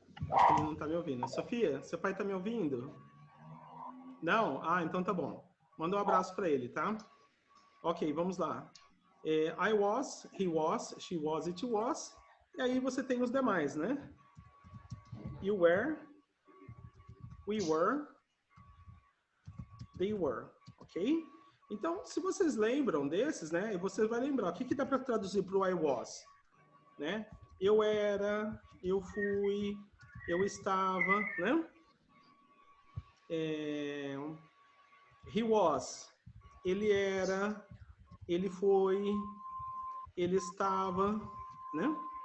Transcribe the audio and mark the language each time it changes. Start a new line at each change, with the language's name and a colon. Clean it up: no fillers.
Portuguese: Acho que ele não está me ouvindo. Sofia, seu pai está me ouvindo? Não? Ah, então tá bom. Manda um abraço para ele, tá? Ok, vamos lá.
English: I was, he was, she was, it was.
Portuguese: E aí você tem os demais, né?
English: You were, we were, they were, ok?
Portuguese: Então, se vocês lembram desses, né? Você vai lembrar. O que dá para traduzir para o
English: I was?
Portuguese: Né? Eu era, eu fui, eu estava, né?
English: He was,
Portuguese: ele era, ele foi, ele estava, né?